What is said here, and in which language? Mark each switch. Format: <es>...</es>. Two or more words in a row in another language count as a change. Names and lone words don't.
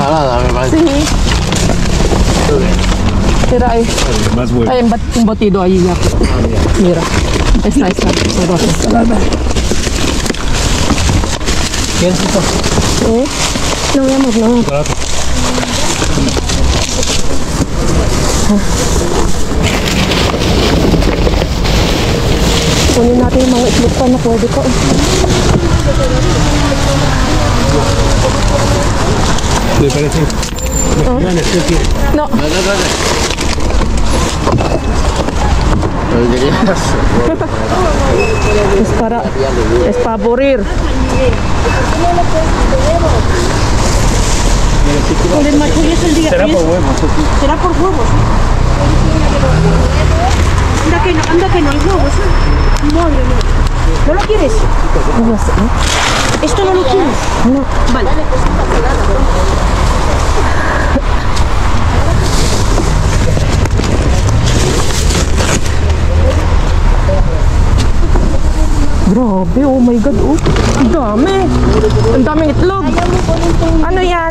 <es>ensalada, me parece. Sí. Mira ahí. Más huevos. Hay un batido ahí ya. Mira. Esta. Todo ensalada. ¿Quieres esto? ¿Eh? No, mi amor, no. Barato.</es> <tl>Kunin natin yung mga itlog pa na pwede ko.</tl> <es>¿Le parece? No, ¿qué quieres? No. No. Es para aburrir. Con el macho hoy es el día. Será por huevos. Será por huevos. Anda que no hay huevos. Madre mía. ¿No lo quieres? No sé, ¿eh? ¿Esto no lo quieres? No. Vale.</es> <tl>Grabe,</tl> <en>oh my God,</en> <tl>oh. Ang dami. Ang daming itlog. Ano yan?</tl>